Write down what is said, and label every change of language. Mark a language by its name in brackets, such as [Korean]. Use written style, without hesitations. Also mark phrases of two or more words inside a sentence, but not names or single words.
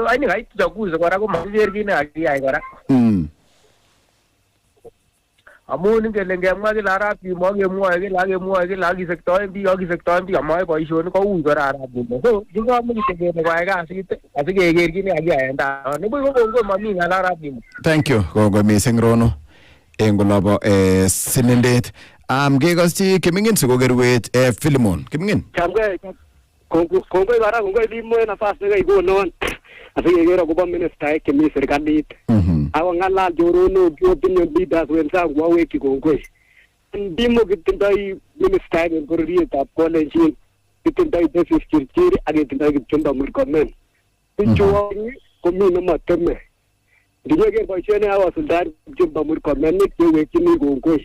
[Kalenjin] Aini kait uchaguzi kora komakiker kit nekakiyai kora. Amun ingele ngemwa kila Arap Limo akemwoe kila akisektoen biik amoe boisionik koui kora Arap Limo. So kisome kityo kele koyai kasit asikeker kit nekakiyai en tai. Nibuch ko kongoi mami ng'al Arap Limo. [English] Thank you. [Kalenjin] Kongoi mising Rono. Eng olabo sinindet. Kekoschi Kimingin sikokerwech Filimon. Kimingin. Chamgei. Kongoi kora kongoi Limo en nafas nekikonon. Asikeker akobo ministaek chemi serikalit. Ako ng'alal choronok [English] opinion leaders [Kalenjin] wenzangu awekyi kongoi. Limo kitindoi ministaek en bororietab Kolenjin. Kitindoi Davis Chirchir ak kitindoi Kipchumba Murkomen. Bichu komi nemateme. Ndinyeker boisiet nekakosuldaen Kipchumba Murkomen kewekyini kongoi.